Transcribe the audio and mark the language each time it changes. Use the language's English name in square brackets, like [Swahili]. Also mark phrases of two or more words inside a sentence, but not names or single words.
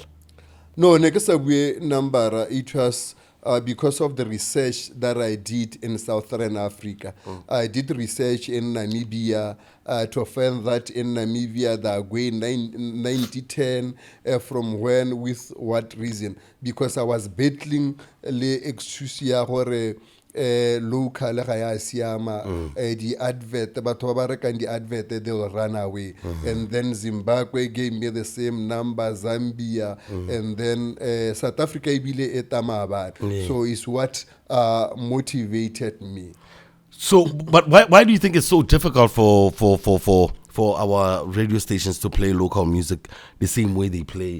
[English] No, Negesawe number, it was because of the research that I did in Southern Africa. I did research in Namibia to find that in Namibia they are going 90-10 from when, with what reason? Because I was battling [Southern Sotho] le exusia hore [English] local the advert [Southern Sotho] batho ba rekang di advert [English] they will run away and then Zimbabwe gave me the same number, Zambia and then South Africa [Southern Sotho] ibile etama [English] so it's what motivated me. So but why do you think it's so difficult for our radio stations to play local music the same way they play?